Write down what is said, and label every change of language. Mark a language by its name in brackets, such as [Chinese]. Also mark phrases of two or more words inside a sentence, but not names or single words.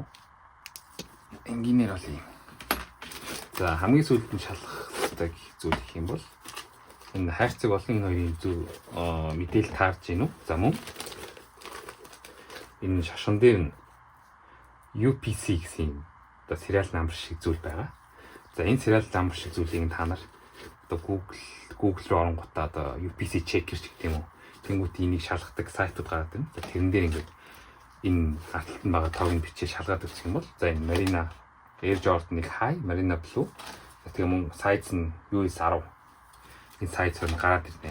[Mongolian] Энгийнээр бол юм. За хамгийн сүүлд нь шалгах хэрэгтэй зүйл гэх юм бол энэ хайрцаг болон энэ хоёрын зөв мэдээлэл таарж гин үү? За мөн энэ шашин дээр нь UPC гэсэн одоо [English] serial number [Mongolian] шиг зүйл байгаа. За энэ [English] serial number [Mongolian] шиг зүйлийг та нар одоо Google руу оронгуудаа одоо [English] UPC checker [Mongolian] гэх юм уу? Тэнгүүт энийг шалгадаг сайтууд гараад байна. За тэрэн дээр ингээд энэ харталт нь байгаа тоог нь бичиж шалгаад өгчих юм бол за энэ Marina Air Jordan 1 High, Marina Blue. Тэгээ мөн size нь US 10. Энэ size нь гараад ирнэ.